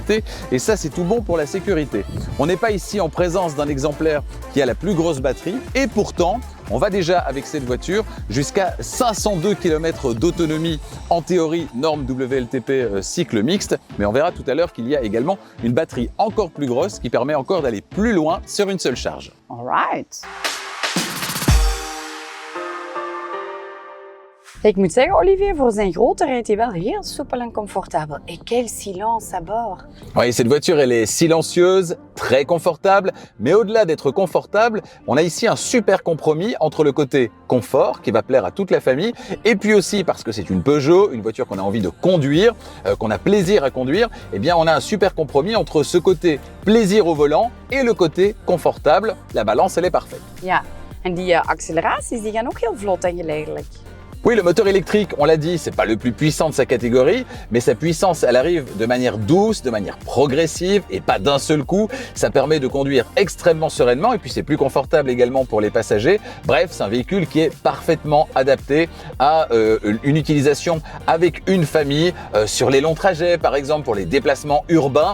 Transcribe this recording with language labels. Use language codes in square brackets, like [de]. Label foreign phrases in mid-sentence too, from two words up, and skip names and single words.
[fr] Et ça, c'est tout bon pour la sécurité. On n'est pas ici en présence d'un exemplaire qui a la plus grosse batterie. Et pourtant, on va déjà avec cette voiture jusqu'à 502 km d'autonomie en théorie norme WLTP cycle mixte. Mais on verra tout à l'heure qu'il y a également une batterie encore plus grosse qui permet encore d'aller plus loin sur une seule charge. [en] All right. [nl] Ik moet zeggen, Olivier, voor zijn grootte rijdt hij wel heel soepel en comfortabel. [fr] Et quel silence à bord! Oui, cette voiture, elle est silencieuse, très confortable, mais au-delà d'être confortable, on a ici un super compromis entre le côté confort, qui va plaire à toute la famille, et puis aussi, parce que c'est une Peugeot, une voiture qu'on a envie de conduire, qu'on a plaisir à conduire, eh bien on a un super compromis entre ce côté plaisir au volant et le côté confortable. La balance, elle est parfaite. [nl] Ja, en die acceleraties die gaan ook heel vlot en geleidelijk. [fr] Oui, le moteur électrique, on l'a dit, c'est pas le plus puissant de sa catégorie, mais sa puissance, elle arrive de manière douce, de manière progressive et pas d'un seul coup. Ça permet de conduire extrêmement sereinement et puis c'est plus confortable également pour les passagers. Bref, c'est un véhicule qui est parfaitement adapté à une utilisation avec une famille sur les longs trajets, par exemple pour les déplacements urbains.